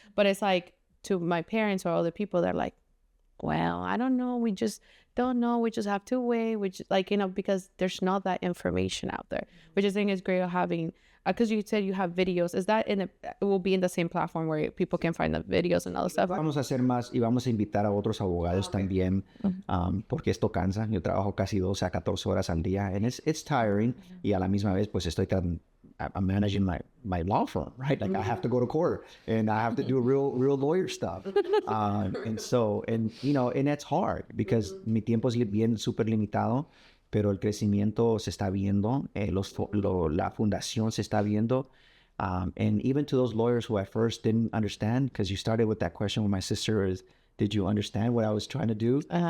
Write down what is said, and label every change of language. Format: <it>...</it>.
<en>But it's like, to my parents or other people, they're like, well, I don't know, we just don't know, we just have to wait, which, like, you know, because there's not that information out there, which I think is great having, because you said you have videos. Is that it will be in the same platform where people can find the videos and all stuff?</en> <es>Vamos a hacer más y vamos a invitar a otros abogados también, porque esto cansa. Yo trabajo casi 12 a 14 horas al día,</es> <en>and it's tiring.</en> <es>Y a la misma vez, pues</es> <en>I'm managing my law firm, right? Like I have to go to court and I have to do real lawyer stuff. And you know, and it's hard because</en> <es>mi tiempo es bien súper limitado, pero el crecimiento se está viendo, la fundación se está viendo.</es> <en>And even to those lawyers who at first didn't understand, because you started with that question with my sister, is, did you understand what I was trying to do?</en>